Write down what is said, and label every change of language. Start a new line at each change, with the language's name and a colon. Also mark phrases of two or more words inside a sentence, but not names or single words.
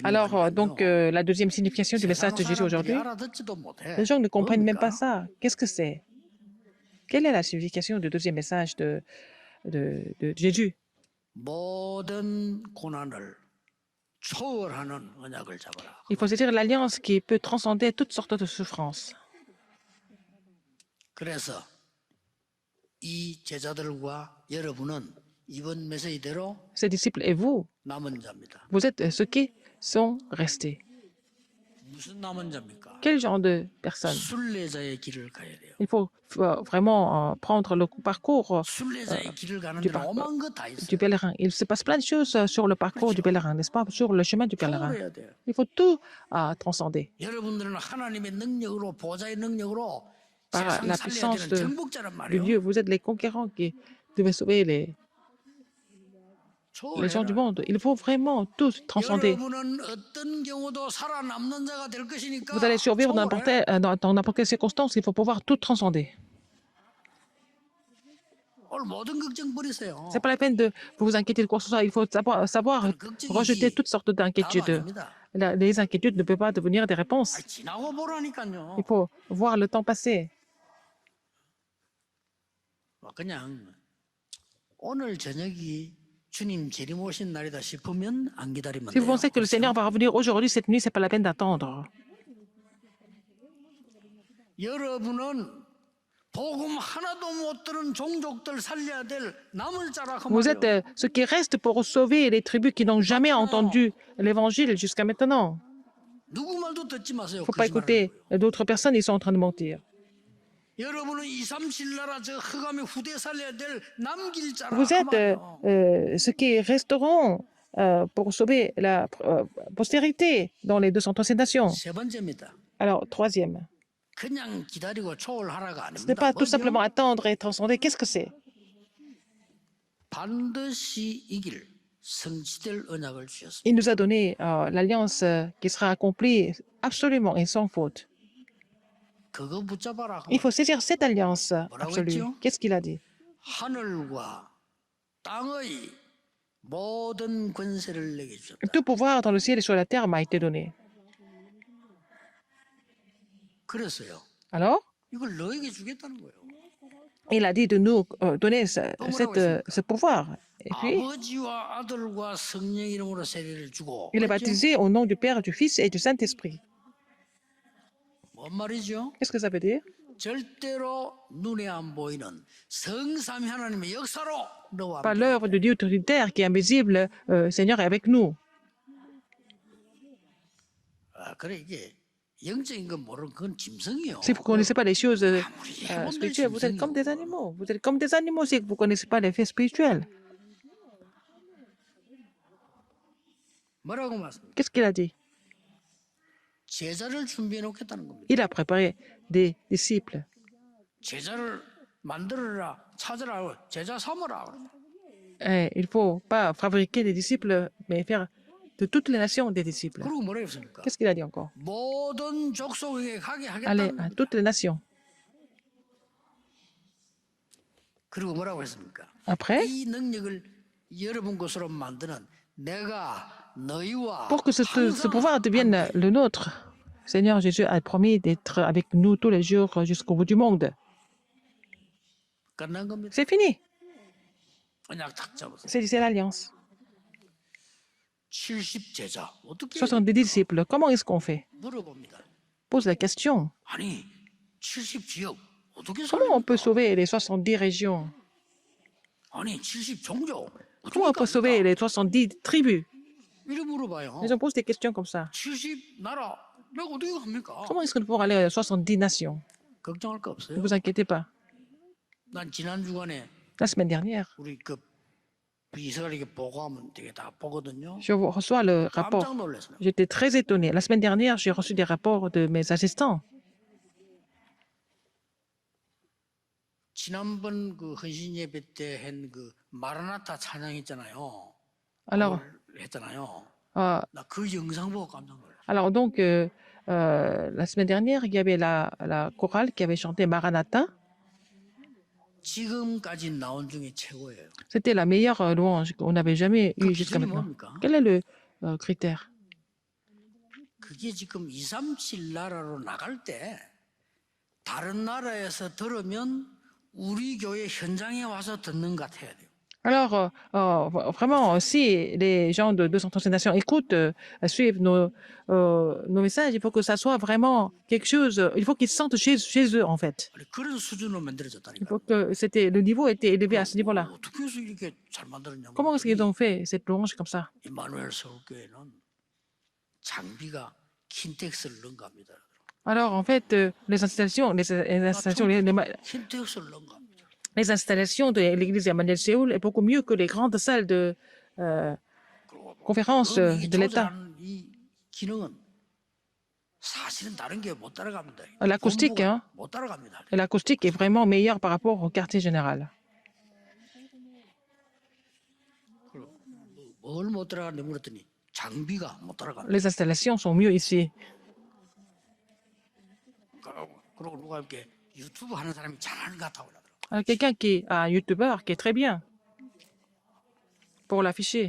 French: Alors,
Korean: 있는
French: donc, la deuxième signification du message de Jésus aujourd'hui,
Korean: 알아듣지도 못해.
French: les gens ne comprennent même pas
Korean: 뭡니까?
French: ça. Qu'est-ce que c'est? Quelle est la signification du deuxième message de Jésus?
Korean: 모든 고난을 초월하는 언약을 잡아라.
French: Il faut saisir l'alliance qui peut transcender toutes sortes de souffrances.
Korean: 그래서 이 제자들과 여러분은 이번 메시지대로
French: Ses disciples et vous,
Korean: 남은 자입니다.
French: vous êtes ceux qui sont restés.
Korean: 무슨 남은 자입니까?
French: Quel genre de personne?
Korean: 순례자의 길을 가야 돼요.
French: Il faut vraiment prendre le parcours
Korean: 순례자의 길을 가는
French: du,
Korean: 데는 오만 것 다
French: du
Korean: 있어요.
French: pèlerin. Il se passe plein de choses sur le parcours du pèlerin, n'est-ce pas? Sur le chemin du pèlerin.
Korean: 초월해야 돼요.
French: Il faut tout transcender.
Korean: 여러분들은 하나님의 능력으로 보좌의 능력으로
French: Par
Korean: 세상
French: la
Korean: 살려야
French: puissance
Korean: 되는 정복자란
French: de
Korean: 말이에요.
French: Dieu, vous êtes les conquérants qui devaient sauver les gens du
Korean: 초월해라.
French: monde. Il faut vraiment tout transcender.
Korean: 여러분은 어떤 경우도 살아남는 자가 될 것이니까
French: Vous allez survivre
Korean: 초월해.
French: dans n'importe quelle circonstance. Il faut pouvoir tout transcender.
Korean: 오늘 모든 걱정 버리세요.
French: C'est pas la peine de vous inquiéter de quoi que ce soit. Il faut savoir rejeter toutes sortes
Korean: 답
French: d'inquiétudes.
Korean: 아닙니다.
French: Les inquiétudes ne peuvent pas devenir des réponses.
Korean: 지나고 보라니까요.
French: Il faut voir le temps passer.
Korean: 그냥 오늘 저녁이 주님 재림 오신 날이다 싶으면 안 기다리면
French: Si vous
Korean: 돼요.
French: pensez que le Seigneur va revenir aujourd'hui, cette nuit, c'est pas la peine d'attendre.
Korean: 여러분은 복음 하나도 못 들은 종족들 살려야 될 남을 자라 그
French: Vous êtes
Korean: 말이에요.
French: ce qui reste pour sauver les tribus qui n'ont jamais entendu l'évangile jusqu'à maintenant.
Korean: 누구 말도 듣지 마세요.
French: Il ne faut pas
Korean: 거짓말하는
French: écouter
Korean: 거예요.
French: d'autres personnes, ils sont en train de mentir.
Korean: 여러분은 237 나라 저 흑암의 후대 살려야 될 남길 자라
French: Vous
Korean: 그
French: êtes
Korean: 말이에요.
French: ceux qui resteront pour sauver la postérité dans les 237 nations.
Korean: 세 번째입니다.
French: Alors, troisième,
Korean: 그냥 기다리고 초월하라가
French: ce n'est
Korean: 아닙니다.
French: pas tout
Korean: 뭐죠?
French: simplement attendre et transcender. Qu'est-ce que c'est?
Korean: 반드시 이길 성취될 언약을 주셨습니다.
French: Il nous a donné l'alliance qui sera accomplie absolument et sans faute.
Korean: 그거 붙잡아라.
French: Il faut saisir cette alliance absolue.
Korean: 했죠?
French: Qu'est-ce qu'il a dit?
Korean: 하늘과 땅의 모든 권세를 내게 주셨다.
French: Tout pouvoir dans le ciel et sur la terre m'a été donné.
Korean: 그랬어요.
French: Alors,
Korean: 이걸 너에게 주겠다는 거예요.
French: il a dit de nous donner ce pouvoir. Et puis,
Korean: 아버지와 아들과 성령 이름으로 세례를 주고.
French: il est
Korean: 그랬죠?
French: baptisé au nom du Père, du Fils et du Saint-Esprit.
Korean: 뭔 말이죠?
French: Qu'est-ce que ça veut dire?
Korean: 절대로 눈에 안 보이는 성삼위 하나님의 역사로 너와
French: Par
Korean: 함께.
French: l'œuvre de Dieu trinitaire qui est invisible, Seigneur est avec nous.
Korean: 그래 이게 영적인 건 모르는 그건 짐승이요.
French: Si vous ne connaissez pas les choses
Korean: 아무리 해본들
French: spirituelles, vous êtes comme des
Korean: 짐승이요.
French: animaux. Vous êtes comme des animaux si vous ne connaissez pas les faits spirituels.
Korean: 뭐라고 말씀합니까?
French: Qu'est-ce qu'il a dit?
Korean: 제자를 준비해 놓겠다는 겁니다.
French: Il a préparé des disciples.
Korean: 제자를 만들어라, 찾으라, 제자 삼으라.
French: Et il ne faut pas fabriquer des disciples, mais faire de toutes les nations des disciples.
Korean: 그리고 뭐라 했습니까?
French: Qu'est-ce qu'il a dit encore?
Korean: 모든 족속에게 가게
French: Allez
Korean: 하겠다는
French: à
Korean: 겁니다.
French: toutes les nations.
Korean: 그리고 뭐라고 했습니까?
French: Après,
Korean: 이 능력을 여러분 것으로 만드는 내가 너희와
French: pour que ce
Korean: 항상
French: pouvoir devienne le nôtre, Seigneur Jésus a promis d'être avec nous tous les jours jusqu'au bout du monde.
Korean: 끝난 겁니다.
French: C'est fini.
Korean: 언약 탁 잡았어요.
French: C'est l'alliance.
Korean: 70 제자 어떻게
French: 70 disciples, comment est-ce qu'on fait?
Korean: 물어봅니다.
French: Pose la question.
Korean: 아니 70 지역 어떻게
French: Comment on peut
Korean: 살립니까?
French: sauver les 70 régions?
Korean: 아니 70 종족
French: Comment on peut sauver les 70 tribus?
Korean: 이래 물어봐요.
French: Les gens posent des questions comme ça.
Korean: 70 나라 내가 어떻게 합니까?
French: Comment est-ce qu'on peut aller à 70 nations?
Korean: 걱정할 거
French: Ne
Korean: 없어요.
French: vous inquiétez pas.
Korean: 난 지난 주간에
French: La semaine dernière,
Korean: 우리 그 이스라엘에게 보고하면 되게 다 보거든요.
French: je reçois le rapport.
Korean: 깜짝 놀랐어요.
French: J'étais très étonné. La semaine dernière, j'ai reçu des rapports de mes assistants.
Korean: 지난번 그 헌신 예배 때 한 그 마라나타 찬양했잖아요.
French: Alors,
Korean: 했잖아요. euh, 나 그 영상 보고 깜짝 놀랐어요.
French: alors donc, la semaine dernière, il y avait la chorale qui avait chanté Maranatha.
Korean: 지금까지 나온 중에 최고예요.
French: C'était la meilleure louange qu'on n'avait jamais
Korean: 그
French: eue jusqu'à
Korean: 기준이
French: maintenant.
Korean: 뭡니까?
French: Quel est le critère?
Korean: 그게 지금 237 나라로 나갈 때 다른 나라에서 들으면 우리 교회 현장에 와서 듣는 것 같아야 돼요.
French: Alors, vraiment, si les gens de 237 nations écoutent, suivent nos messages, il faut que ça soit vraiment quelque chose, il faut qu'ils se sentent chez eux, en fait.
Korean: 아니, 그런 수준으로
French: Il
Korean: 만들어졌다니까.
French: faut que le niveau était élevé à ce niveau-là.
Korean: 어떻게 해서 이렇게 잘 만들었냐고.
French: Comment est-ce qu'ils ont fait cette louange comme ça?
Korean: 임마누엘 서울교회는 장비가 킨텍스를 넣은 겁니다.
French: Alors, en fait, les installations,
Korean: 킨트엑스를 넣은 겁니다.
French: les installations de l'église Emmanuel Séoul est beaucoup mieux que les grandes salles de
Korean: 그리고
French: conférence
Korean: 이게
French: de l'État.
Korean: 조절하는 이 기능은 사실은 다른 게 못 따라갑니다.
French: L'acoustique,
Korean: 본부가
French: hein,
Korean: 못 따라갑니다.
French: l'acoustique est vraiment meilleure par rapport au quartier général.
Korean: 뭘 못 따라가는데 물었더니 장비가 못 따라갑니다.
French: Les installations sont mieux ici.
Korean: 그리고 누가 이렇게 유튜브 하는 사람이 잘하는 것 같다고 그러더라고요.
French: Alors, quelqu'un qui est un youtubeur qui est très bien pour l'afficher.